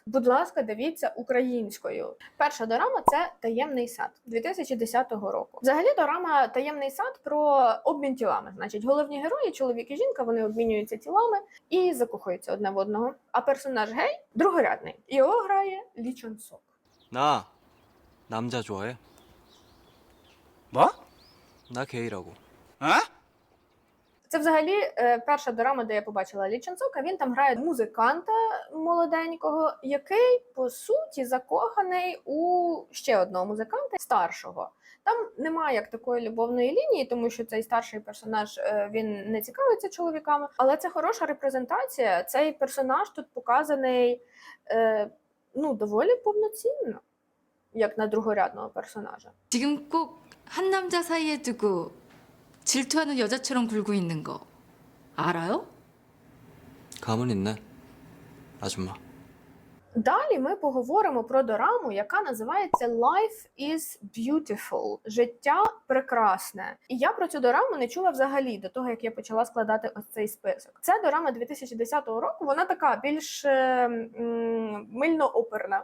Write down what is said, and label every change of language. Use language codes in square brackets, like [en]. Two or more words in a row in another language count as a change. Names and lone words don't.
[uk] Будь ласка, дивіться українською. Перша дорама – це «Таємний сад» 2010 року. Взагалі дорама «Таємний сад» про обмін тілами. Значить, головні герої, чоловік і жінка, вони обмінюються тілами і закохуються одне в одного. А персонаж гей – другорядний. Його грає Лі Чон Сок. [ko] 나 남자 좋아해? 뭐? 나 게이라고. 어? [uk] Це взагалі перша дорама, де я побачила Лі Чон Сока. Він там грає музиканта молоденького, який, по суті, закоханий у ще одного музиканта, старшого. Там немає як такої любовної лінії, тому що цей старший персонаж, він не цікавиться чоловіками. Але це хороша репрезентація. Цей персонаж тут показаний доволі повноцінно, як на другорядного персонажа. [ko] 지금 꼭 한 남자 사이에 두고 질투하는 여자처럼 굴고 있는 거 알아요? 가만히 있네, 아줌마. [uk] Далі ми поговоримо про дораму, яка називається Life is Beautiful. Життя прекрасне. І я про цю дораму не чула взагалі до того, як я почала складати ось цей список. Це дорама 2010 року, вона така більш мильно-оперна.